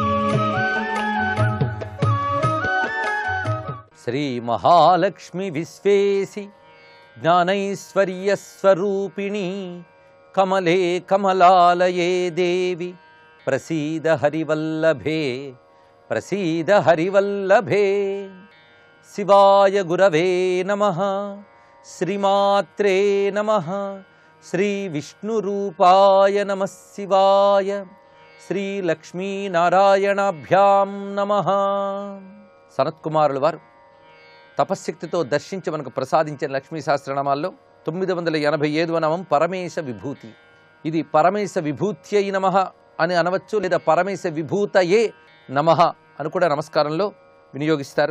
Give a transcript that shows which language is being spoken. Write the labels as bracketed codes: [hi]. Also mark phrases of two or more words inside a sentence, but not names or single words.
[sa] श्री महालक्ष्मी विश्वेशि ज्ञानैश्वर्यस्वरूपिणी कमले कमलालये देवी प्रसीद हरिवल्लभे प्रसीद हरिवल्लभे। शिवाय गुरवे नमः श्रीमात्रे नमः श्रीविष्णुरूपाय नमः शिवाय श्रीलक्ष्मीनारायणाभ्यां नमः। [te] సనత్కుమారుల వారు తపశ్శక్తితో దర్శించి మనకు ప్రసాదించిన లక్ష్మీ సహస్రనామాల్లో 987వ నామం పరమేశ విభూతి. ఇది [sa] పరమేశ విభూత్యై నమః [te] అని అనవచ్చు, లేదా [sa] పరమేశ విభూతయే నమః [te] అని కూడా నమస్కారంలో వినియోగిస్తారు.